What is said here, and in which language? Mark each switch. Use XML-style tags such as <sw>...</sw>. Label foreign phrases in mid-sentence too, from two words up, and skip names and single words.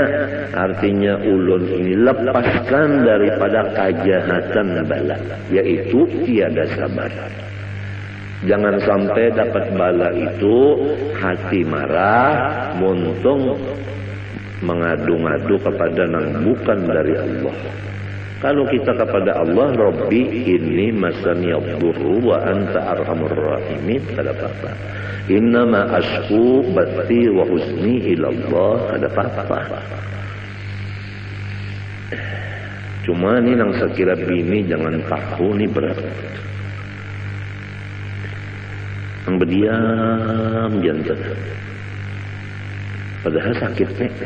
<bjn>Artinya ulun ini lepaskan daripada kejahatan bala, yaitu tiada sabar. Jangan sampai dapat bala itu hati marah, muntung mengadu-ngadu kepada nang bukan dari Allah. Kalau kita kepada Allah,</bjn> <ar>رَبِّ إِنِّي مَسَّنِيَ الضُّرُّ وَأَنْتَ أَرْحَمُ الرَّاحِمِينَ,</ar> <bjn>kada apa-apa.</bjn> <ar>إِنَّمَا أَشْكُو بَثِّي وَحُزْنِي إِلَى اللَّهِ,</ar> <bjn>kada apa-apa. Cuma ni nang sekira bini jangan tahu ni berat. Nang berdiam jantan. Padahal sakitnya.</bjn>